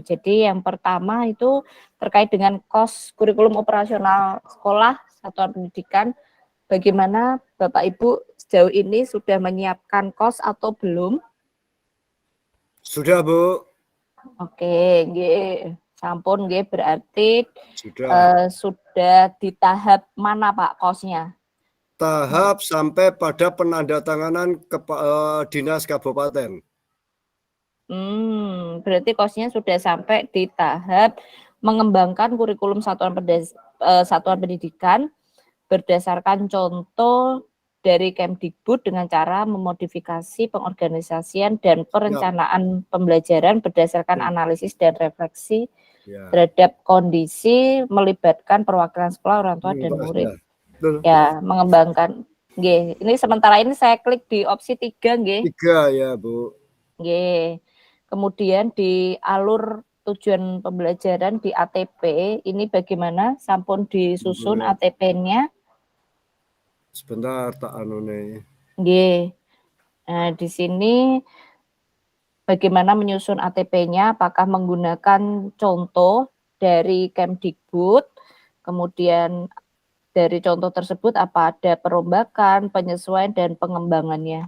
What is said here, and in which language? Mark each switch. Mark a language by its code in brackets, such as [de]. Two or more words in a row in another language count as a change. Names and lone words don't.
[id] Jadi yang pertama itu terkait dengan KOS kurikulum operasional sekolah satuan pendidikan. Bagaimana Bapak Ibu sejauh ini sudah menyiapkan KOS atau belum? Sudah, Bu. Oke, [jv] nggih. Sampun nggih, [id] berarti Sudah. sudah di tahap mana Pak KOS-nya? Tahap sampai pada penandatanganan dinas kabupaten. Berarti KOS-nya sudah sampai di tahap mengembangkan kurikulum satuan pendidikan berdasarkan contoh dari Kemdikbud dengan cara memodifikasi pengorganisasian dan perencanaan pembelajaran berdasarkan analisis dan refleksi terhadap kondisi melibatkan perwakilan sekolah, orang tua dan murid. Ya, mengembangkan. Nggih, ini sementara ini saya klik di opsi 3 nggih. 3 ya, Bu. Nggih. Kemudian di alur tujuan pembelajaran di ATP ini bagaimana? Sampun disusun ATP-nya? Sebentar [jv] tak anune. [id] Nggih. Nah, di sini bagaimana menyusun ATP-nya? Apakah menggunakan contoh dari Kemdikbud? Kemudian dari contoh tersebut apa ada perombakan, penyesuaian dan pengembangannya?